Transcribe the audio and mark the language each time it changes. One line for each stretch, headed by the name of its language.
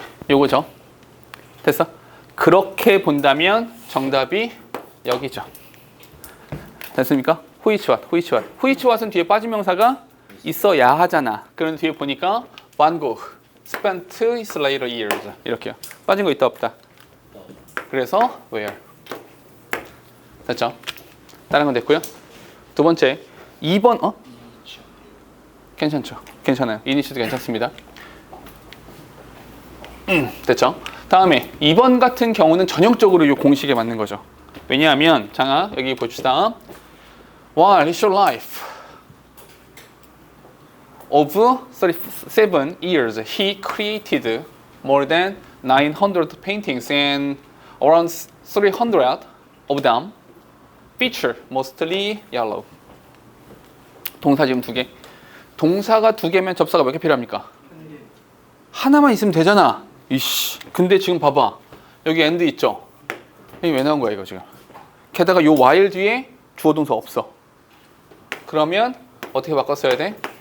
Korean: 요거죠. 됐어? 그렇게 본다면 정답이 여기죠. 됐습니까?
English: which what은
Korean: 뒤에 빠진 명사가 있어야 하잖아. 그런 뒤에 보니까
English: Van Gogh spent his later years
Korean: 이렇게요. 빠진 거 있다 없다? 그래서 where. 됐죠? 다른 건 됐고요. 두 번째 2번 괜찮죠? 괜찮아요. 이니시도 괜찮습니다. 됐죠? 다음에 2번 같은 경우는 전형적으로 이 공식에 맞는 거죠. 왜냐하면 자 여기 봅시다.
English: While his life of 37 years, he created more than 900 paintings and around 300 of them feature mostly yellow.
Korean: 동사 지금 2개. 동사가 2개면 접사가 몇 개 필요합니까? 하나만 있으면 되잖아. 이씨. 근데 지금 봐봐. 여기 and 있죠? 이게 왜 나온 거야 이거 지금? 게다가 요 while 뒤에 주어 동사 없어. 그러면 어떻게 바꿔 써야 돼?